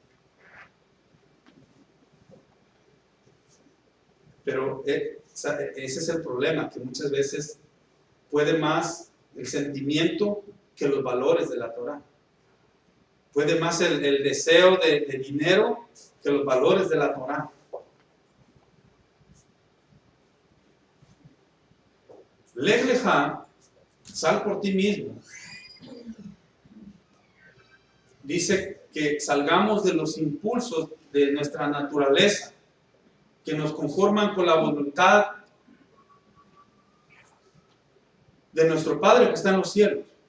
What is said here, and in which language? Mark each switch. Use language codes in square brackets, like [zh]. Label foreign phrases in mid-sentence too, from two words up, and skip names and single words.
[es] Pero ese es el problema, que muchas veces puede más el sentimiento que los valores de la Torah. Puede más el deseo de dinero que los valores de la Torah. [he] לך לך, [es] sal por ti mismo. Dice que salgamos de los impulsos de nuestra naturaleza, que nos conforman con la voluntad de nuestro Padre que está en los cielos.